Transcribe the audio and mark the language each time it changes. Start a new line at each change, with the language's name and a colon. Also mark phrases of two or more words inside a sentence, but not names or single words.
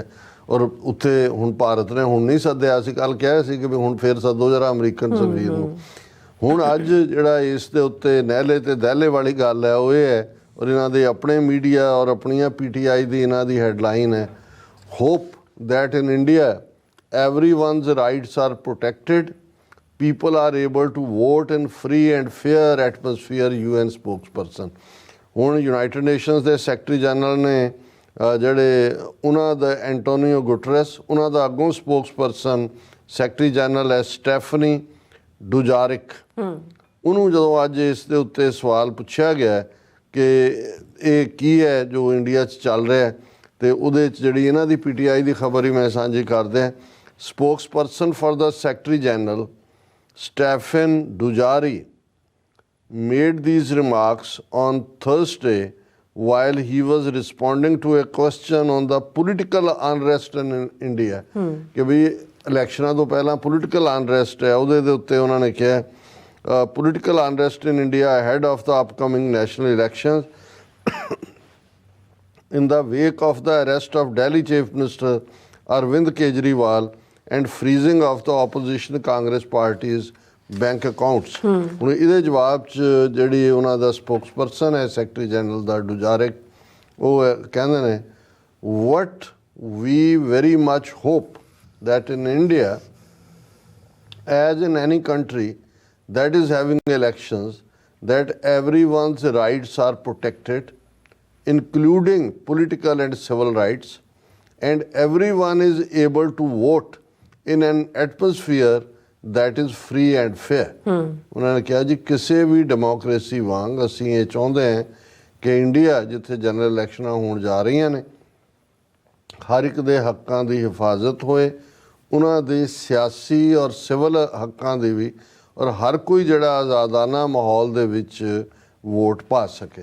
Punjabi: ਔਰ ਉੱਥੇ ਹੁਣ ਭਾਰਤ ਨੇ ਹੁਣ ਨਹੀਂ ਸੱਦਿਆ ਸੀ, ਕੱਲ੍ਹ ਕਿਹਾ ਸੀ ਕਿ ਵੀ ਹੁਣ ਫਿਰ ਸੱਦੋ ਜਰਾ ਅਮਰੀਕਨ ਸਫੀਰ ਨੂੰ। ਹੁਣ ਅੱਜ ਜਿਹੜਾ ਇਸ ਦੇ ਉੱਤੇ ਨਹਿਲੇ ਤੇ ਦਹਿਲੇ ਵਾਲੀ ਗੱਲ ਹੈ ਉਹ ਇਹ ਹੈ, ਔਰ ਇਹਨਾਂ ਦੇ ਆਪਣੇ ਮੀਡੀਆ ਔਰ ਆਪਣੀਆਂ PTI ਦੀ ਇਹਨਾਂ ਦੀ ਹੈਡਲਾਈਨ ਹੈ,
English: hope that in India everyone's rights are protected, people are able to vote in free and fair atmosphere, UN spokesperson.
Punjabi: ਹੁਣ ਯੂਨਾਈਟਿਡ ਨੇਸ਼ਨਸ ਦੇ
English: Secretary General
Punjabi: ਨੇ ਜਿਹੜੇ ਉਹਨਾਂ ਦਾ ਐਂਟੋਨੀਓ ਗੁਟਰਸ, ਉਹਨਾਂ ਦਾ ਅੱਗੋਂ
English: spokesperson Secretary General
Punjabi: ਹੈ ਸਟੈਫਨੀ ਡੁਜਾਰਿਕ। ਉਹਨੂੰ ਜਦੋਂ ਅੱਜ ਇਸ ਦੇ ਉੱਤੇ ਸਵਾਲ ਪੁੱਛਿਆ ਗਿਆ ਕਿ ਇਹ ਕੀ ਹੈ ਜੋ ਇੰਡੀਆ 'ਚ ਚੱਲ ਰਿਹਾ, ਤੇ ਉਹਦੇ 'ਚ ਜਿਹੜੀ ਇਹਨਾਂ ਦੀ PTI ਦੀ ਖਬਰ ਹੀ ਮੈਂ ਸਾਂਝੀ ਕਰਦੇ ਹਾਂ।
English: Spokesperson for the Secretary General Stefan Dujari made these remarks on Thursday while he was responding to a question on the political unrest in India
Punjabi: ਕਿ ਵੀ ਇਲੈਕਸ਼ਨਾਂ ਤੋਂ ਪਹਿਲਾਂ ਪੋਲੀਟੀਕਲ ਅਨਰੈਸਟ ਹੈ, ਉਹਦੇ ਦੇ ਉੱਤੇ ਉਹਨਾਂ ਨੇ ਕਿਹਾ
English: political unrest in India ahead of the upcoming national elections in the wake of the arrest of Delhi Chief Minister Arvind Kejriwal and freezing of the opposition Congress party's bank accounts.
Punjabi: ਹੁਣ ਇਹਦੇ ਜਵਾਬ 'ਚ ਜਿਹੜੀ ਉਹਨਾਂ ਦਾ ਸਪੋਕਸਪਰਸਨ ਹੈ ਸੈਕਟਰੀ ਜਨਰਲ ਦਾ ਡੁਜਾਰਿਕ, ਉਹ ਕਹਿੰਦੇ ਨੇ
English: What we very much hope that in India as in any country that is having elections that everyone's rights are protected including political and civil rights and everyone is able to vote in an atmosphere that is free and fair.
Punjabi: ਉਹਨਾਂ ਨੇ ਕਿਹਾ ਜੀ ਕਿਸੇ ਵੀ ਡੈਮੋਕ੍ਰੇਸੀ ਵਾਂਗ ਅਸੀਂ ਇਹ ਚਾਹੁੰਦੇ ਹਾਂ ਕਿ ਇੰਡੀਆ ਜਿੱਥੇ
English: general elections
Punjabi: ਹੋਣ ਜਾ ਰਹੀਆਂ ਨੇ ਹਰ ਇੱਕ ਦੇ ਹੱਕਾਂ ਦੀ ਹਿਫਾਜ਼ਤ ਹੋਏ, ਉਹਨਾਂ ਦੇ ਸਿਆਸੀ ਔਰ ਸਿਵਲ ਹੱਕਾਂ ਦੀ ਵੀ, ਔਰ ਹਰ ਕੋਈ ਜਿਹੜਾ ਆਜ਼ਾਦਾਨਾ ਮਾਹੌਲ ਦੇ ਵਿੱਚ ਵੋਟ ਪਾ ਸਕੇ।